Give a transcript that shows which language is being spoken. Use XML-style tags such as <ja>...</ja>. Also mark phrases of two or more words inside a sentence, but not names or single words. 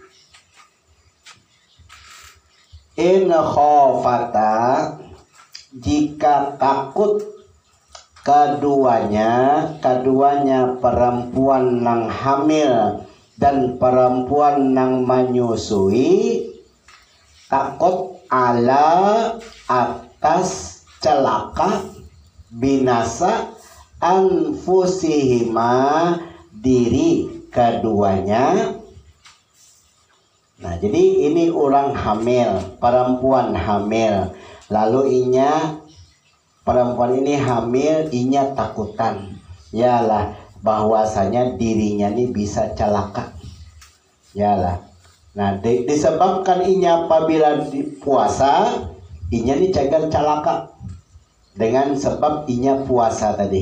<ar>إن خافتا</ar> <id>jika takut keduanya perempuan nang hamil dan perempuan nang menyusui takut ala atas celaka binasa anfusihima diri keduanya. Nah, jadi ini orang hamil, perempuan hamil. Lalu perempuan ini hamil,</id> <bjn>inya takutan.</bjn> <id>Yalah, bahwasanya dirinya ini bisa celaka. Yalah.</id> <bjn>Nah, disebabkan inya apabila puasa, inya ini jaga celaka.</bjn> <id>Dengan sebab inya puasa tadi.</id>